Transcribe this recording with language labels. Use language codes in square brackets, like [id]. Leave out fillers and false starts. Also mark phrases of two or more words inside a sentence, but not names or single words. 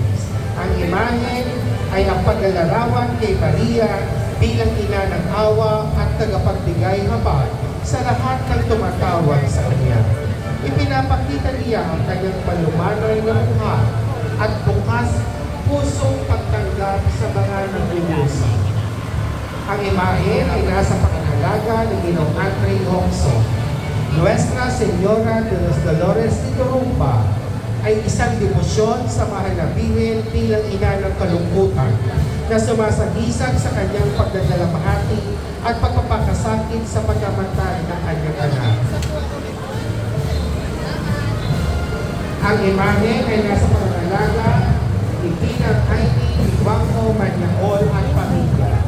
[tl] Ang imahe ay ang paglalarawan kay Maria bilang ina ng awa at tagapagbigay habag sa lahat ng tumatawag sa kanya. Ipinapakita niya ang kanyang palumanay na buhay at bukas pusong pagtanggap sa mga naglulusa. Ang imahe ay nasa pangangalaga ni Ginoong Andre Hongso. Nuestra Señora de los Dolores de Turumba ay isang debosyon sa mahal na birhen bilang ina ng kalungkutan na sumasagisag sa kanyang pagdadalamahati at pagpapakasakit sa pagkamatay ng kanyang anak. Ang imahe ay nasa pangangalaga ni Pinang Heidi Banco Maniaol at pamilya.